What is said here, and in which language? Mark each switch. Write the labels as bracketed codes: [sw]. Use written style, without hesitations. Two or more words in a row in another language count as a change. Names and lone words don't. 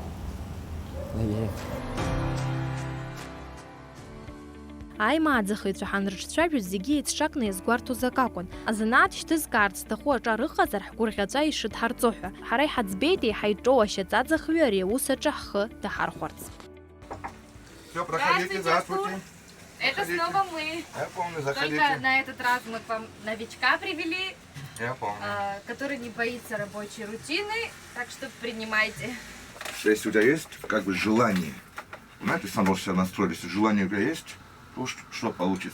[ab] Аимааӡахыҩцәа ҳанрыҿцәажәоз зегьы еицҿакны иазгәарҭоз акакәын. Азанааҭ шьҭызкаарц зҭаху аҿар ыҟазар ҳгәырӷьаҵәа ишыдҳарҵо ҳәа. Ҳара иҳаӡбеит еиҳа иҿоу ашьаҵаӡахҩы ари аус аҿы ҳхы даҳархәарц. [ru] Все, проходите, здравствуйте. Это снова мы. Я помню, Только заходите. на этот раз мы к вам новичка привели, Я помню. который не боится рабочей рутины, так что принимайте. Если у тебя есть как бы желание, знаете, сам можешь себя настроить, если желание у тебя есть, то что получится.